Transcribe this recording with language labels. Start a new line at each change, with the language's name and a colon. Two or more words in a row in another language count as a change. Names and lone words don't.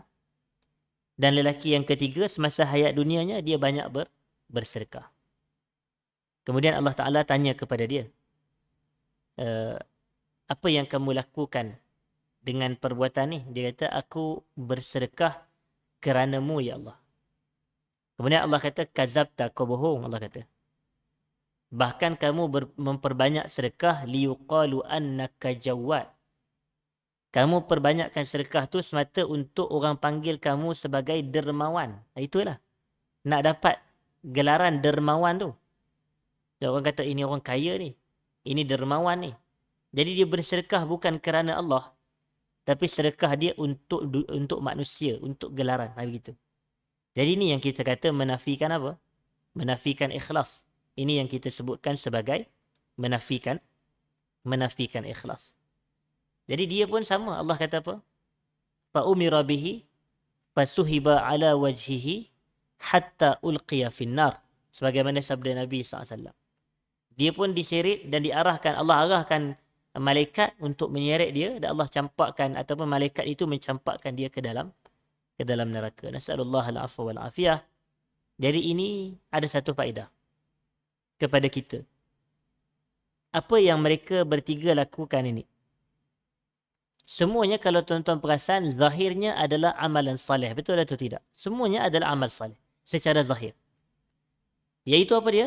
Malay: Dan lelaki yang ketiga, semasa hayat dunianya, dia banyak bersedekah. Kemudian Allah Ta'ala tanya kepada dia, apa yang kamu lakukan dengan perbuatan ni? Dia kata, aku bersedekah kerana-Mu, ya Allah. Kemudian Allah kata, kazabta, kau bohong, Allah kata. Bahkan kamu memperbanyak sedekah
Arabic: ليقال إنك جواد.
Malay: Kamu perbanyakkan sedekah tu semata untuk orang panggil kamu sebagai dermawan. Itulah. Nak dapat gelaran dermawan tu. Dan orang kata ini orang kaya ni. Ini dermawan ni. Jadi dia bersedekah bukan kerana Allah. Tapi sedekah dia untuk manusia. Untuk gelaran. Begitu. Jadi ini yang kita kata menafikan apa? Menafikan ikhlas. Ini yang kita sebutkan sebagai menafikan ikhlas. Jadi dia pun sama. Allah kata apa?
Arabic: فأمر به فسحب على وجهه حتى ألقي في النار.
Malay: Sebagaimana sabda Nabi SAW. Dia pun diseret dan diarahkan. Allah arahkan malaikat untuk menyeret dia. Dan Allah campakkan ataupun malaikat itu mencampakkan dia ke dalam neraka.
Arabic: نسأل الله العفو والعافية.
Malay: Jadi ini ada satu faedah kepada kita. Apa yang mereka bertiga lakukan ini? Semuanya kalau tuan-tuan perasan, zahirnya adalah amalan salih. Betul atau tidak? Semuanya adalah amal salih. Secara zahir. Iaitu apa dia?